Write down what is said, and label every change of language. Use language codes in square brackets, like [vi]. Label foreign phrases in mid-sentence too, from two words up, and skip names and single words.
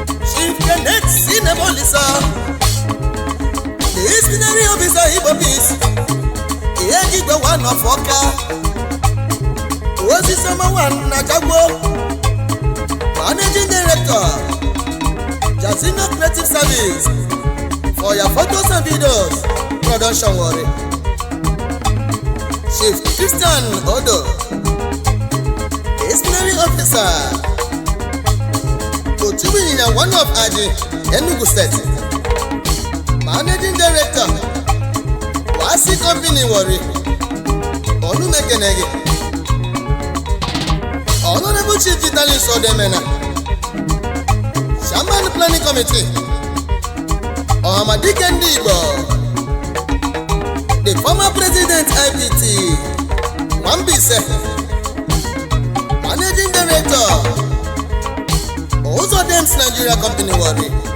[en] Chief Kenneth Sinebolisa, The Missionary Officer Igbo Peace, Igwe One of Oka, Osisoma One na Jagbo, Managing Director, Jazino Creative Service, for your photos and videos, production worry. Chief Christian Odo, Missionary Officer, Otubinyina One of Aji, Enugu State. Managing Director, Wasi Company Warri. [ig] Onu mekene gị. [en] Honorable Chief Vitalis Odemena, Chairman Planning Committee, Ọhamadike ndị Igbo, the former President I P T, Nwambise, Managing Director, Ụzọ Dems Nigeria Company Warri.